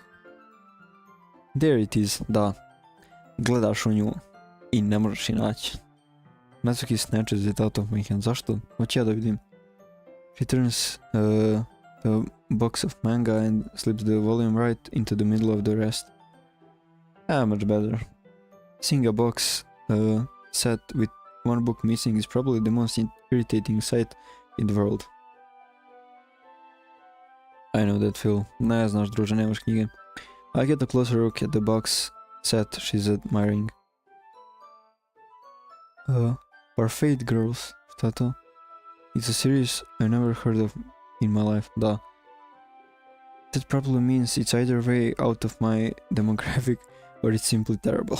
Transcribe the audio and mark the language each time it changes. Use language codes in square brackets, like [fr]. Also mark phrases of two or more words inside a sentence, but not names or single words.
[en] There it is, [sr] da. Gledaš u nju i ne možeš je naći. [en] Natsuki snatches it out of my hand. [sr] Zašto? Hoću ja da vidim. [en] She turns the box of manga and slips the volume right into the middle of the rest. Much better. Seeing a box set with one book missing is probably the most irritating sight in the world. I know that feel. [sr] Ne znaš, druže, nemaš knjige. [en] I get a closer look at the box set she's admiring. [sr] Parfait Girls. Šta to? [en] It's a series I never heard of in my life. [sr] Da. [en] That probably means it's either way out of my demographic or it's simply terrible.